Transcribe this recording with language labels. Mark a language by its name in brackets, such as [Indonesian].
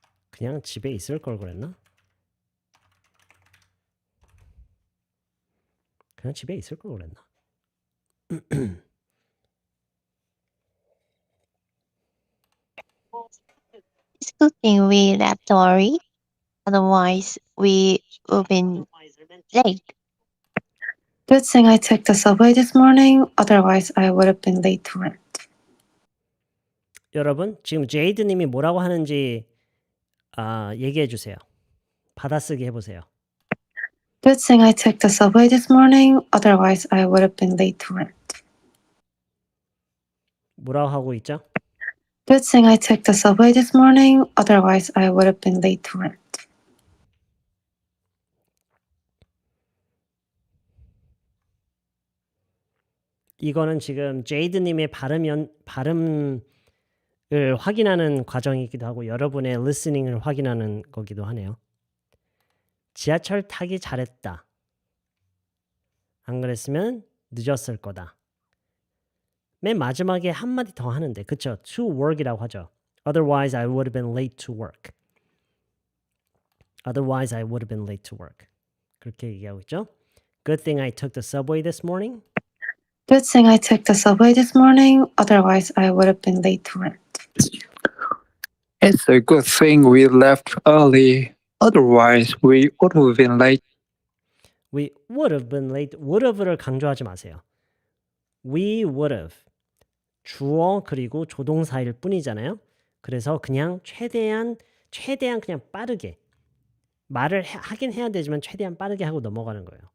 [Korean] 그냥 집에 있을 걸 그랬나? 그냥 집에 있을 걸 그랬나? [English] It's a good thing we left early. Otherwise, we would have been late. Good thing I took the subway this morning. Otherwise, I would have been late to work. [Korean] 여러분 지금 제이드님이 뭐라고 하는지 얘기해 주세요. 받아쓰기 해보세요. [English] Good thing I took the subway this morning. Otherwise, I would have been late to work. [Korean] 뭐라고 하고 있죠? [English] Good thing I took the subway this morning. Otherwise, I would have been late to work. [Korean] 이거는 지금 제이드님의 발음을 확인하는 과정이기도 하고 여러분의 listening을 확인하는 거기도 하네요. 지하철 타기 잘했다. 안 그랬으면 늦었을 거다. 맨 마지막에 한마디 더 하는데 그쵸? [English] to work [Korean] 이라고 하죠. [English] Otherwise I would have been late to work. Otherwise I would have been late to work. [Korean] 그렇게 얘기하고 있죠. [English] Good thing I took the subway this morning. Good thing I took the subway this morning. Otherwise, I would have been late to work. It's a good thing we left early. Otherwise, we would have been late. We would have been late. [Korean] would have를 강조하지 마세요. [English] We would have. [Korean] 주어 그리고 조동사일 뿐이잖아요. 그래서 그냥 최대한 그냥 빠르게 말을 하긴 해야 되지만 최대한 빠르게 하고 넘어가는 거예요.